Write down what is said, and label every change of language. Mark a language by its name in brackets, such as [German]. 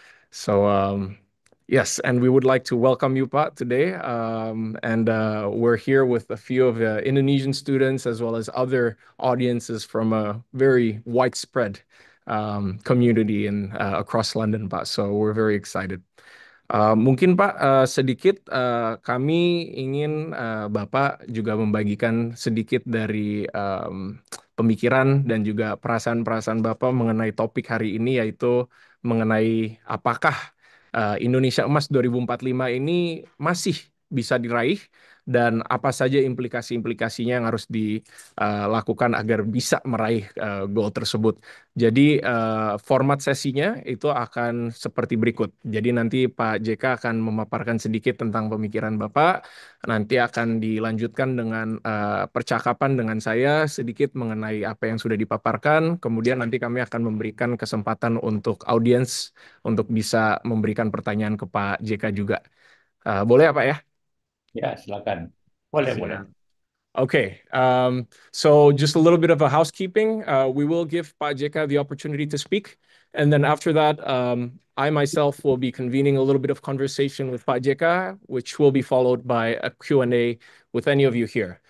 [English] So yes, and we would like to welcome you, Pak, today. And we're here with a few of the Indonesian students as well as other audiences from a very widespread community in across London, Pak. So we're very excited. [Indonesian] Mungkin Pak, sedikit kami ingin Bapak juga membagikan sedikit dari pemikiran dan juga perasaan-perasaan Bapak mengenai topik hari ini, yaitu mengenai apakah Indonesia Emas 2045 ini masih bisa diraih dan apa saja implikasi-implikasinya yang harus dilakukan agar bisa meraih goal tersebut. Jadi format sesinya itu akan seperti berikut. Jadi nanti Pak JK akan memaparkan sedikit tentang pemikiran Bapak, nanti akan dilanjutkan dengan percakapan dengan saya sedikit mengenai apa yang sudah dipaparkan, kemudian nanti kami akan memberikan kesempatan untuk audiens untuk bisa memberikan pertanyaan ke Pak JK juga. Boleh ya Pak ya? Ya, silakan. Boleh, boleh. Siap. [English] Okay, so just a little bit of a housekeeping. We will give Pak JK the opportunity to speak. And then after that, I myself will be convening a little bit of conversation with Pak JK, which will be followed by a Q&A with any of you here.